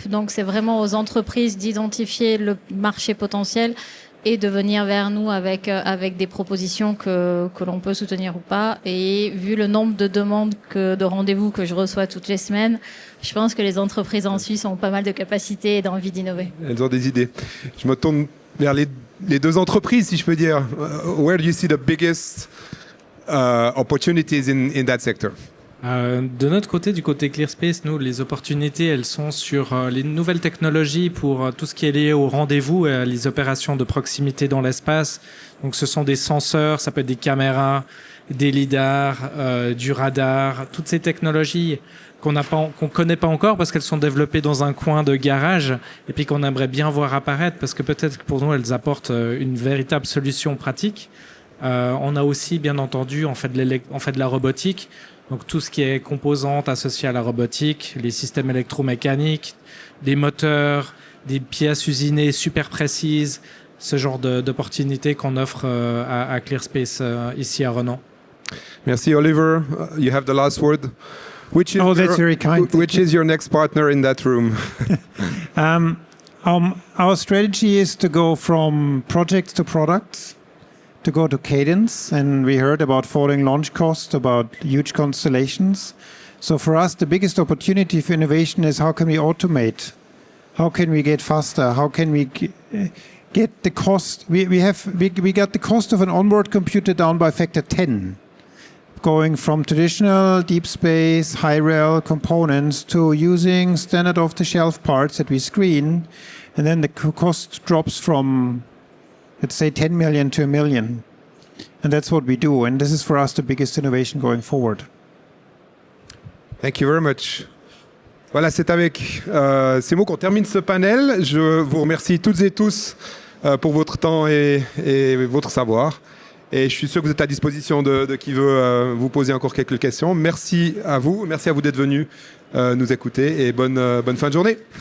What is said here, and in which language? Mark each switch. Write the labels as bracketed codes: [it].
[fr] Donc, c'est vraiment aux entreprises d'identifier le marché potentiel et de venir vers nous avec des propositions que l'on peut soutenir ou pas. Et vu le nombre de demandes de rendez-vous que je reçois toutes les semaines, je pense que les entreprises en Suisse ont pas mal de capacités et d'envie d'innover. Elles ont des idées. Je me tourne vers les deux entreprises, si je peux dire. [en] Where do you see the biggest opportunities in that sector? [fr] De notre côté, du côté ClearSpace, nous, les opportunités, elles sont sur les nouvelles technologies pour tout ce qui est lié au rendez-vous et les opérations de proximité dans l'espace. Donc, ce sont des senseurs, ça peut être des caméras, des lidars, du radar, toutes ces technologies qu'on connaît pas encore parce qu'elles sont développées dans un coin de garage et puis qu'on aimerait bien voir apparaître parce que peut-être que pour nous elles apportent une véritable solution pratique. On a aussi bien entendu en fait de la robotique, donc tout ce qui est composantes associées à la robotique, les systèmes électromécaniques, des moteurs, des pièces usinées super précises, ce genre d'opportunités qu'on offre à ClearSpace ici à Renan. [en] Merci Oliver. You have the last word. Which is, that's very kind. Which is your next partner in that room? Our strategy is to go from projects to products, to go to cadence, and we heard about falling launch costs, about huge constellations. So for us, the biggest opportunity for innovation is how can we automate? How can we get faster? How can we get the cost? We got the cost of an onboard computer down by factor 10. Going from traditional deep space, high-rel components to using standard off-the-shelf parts that we screen, and then the cost drops from, let's say, 10 million to $1 million. And that's what we do, and this is for us the biggest innovation going forward. Thank you very much. [fr] Voilà, c'est avec ces mots qu'on termine ce panel. Je vous remercie toutes et tous pour votre temps et votre savoir. Et je suis sûr que vous êtes à disposition de qui veut vous poser encore quelques questions. Merci à vous d'être venus nous écouter et bonne fin de journée.